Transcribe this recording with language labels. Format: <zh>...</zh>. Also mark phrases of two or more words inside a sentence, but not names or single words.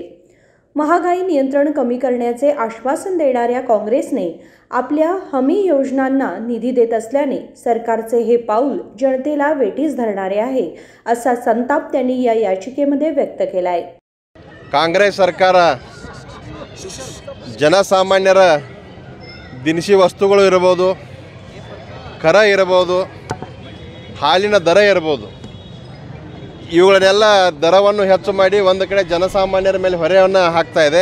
<mr>महागाई नियंत्रण कमी करण्याचे आश्वासन देणाऱ्या काँग्रेसने आपल्या हमी योजनांना निधी देत असल्याने सरकारचे हे पाऊल जनतेला वेठीस धरणारे आहे, असा संताप त्यांनी या याचिकेमध्ये व्यक्त केला आहे।</mr> <kn>काँग्रेस सरकार ಜನಸಾಮಾನ್ಯರ ದಿನಸಿ ವಸ್ತುಗಳು ಇರಬಹುದು, ಕರ ಇರಬಹುದು, ಹಾಲಿನ ದರ ಇರಬಹುದು, ಇವುಗಳನ್ನೆಲ್ಲ ದರವನ್ನು ಹೆಚ್ಚು ಮಾಡಿ ಒಂದು ಕಡೆ ಜನಸಾಮಾನ್ಯರ ಮೇಲೆ ಹೊರೆಯನ್ನು ಹಾಕ್ತಾ ಇದೆ।</kn>